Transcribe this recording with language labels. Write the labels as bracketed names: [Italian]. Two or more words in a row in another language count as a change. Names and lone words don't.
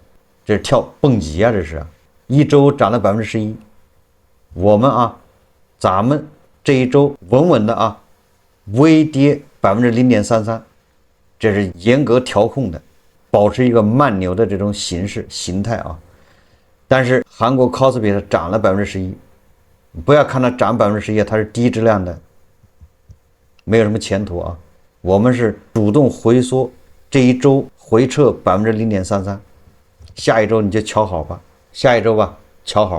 [Chinese] 這是跳蹦極啊，這是一周漲了11%。我們啊，咱們這一周穩穩的啊，微跌0.33%，這是嚴格調控的，保持一個慢牛的這種形態啊。但是韓國 KOSPI 它漲了11%，不要看它漲11%，它是低質量的，沒有什麼前途啊。我們是主動回縮，這一周回撤0.33%，下一周你就瞧好吧，下一周吧，瞧好。